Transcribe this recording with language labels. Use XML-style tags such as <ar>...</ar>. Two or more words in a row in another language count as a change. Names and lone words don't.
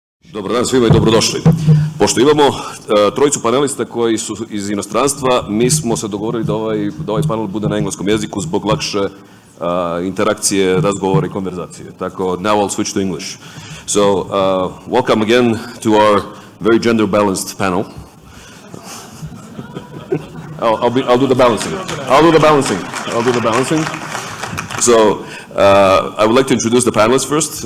<sr>Dobar dan svima i dobrodošli. Pošto imamo trojicu panelista koji su iz inostranstva, mi smo se dogovorili da ovaj panel bude na engleskom jeziku zbog lakše interakcije, razgovora i konverzacije. Tako,</sr> <en>now I'll switch to English. So, welcome again to our very gender-balanced panel. I'll do the balancing. So, I would like to introduce the panelists first.</en>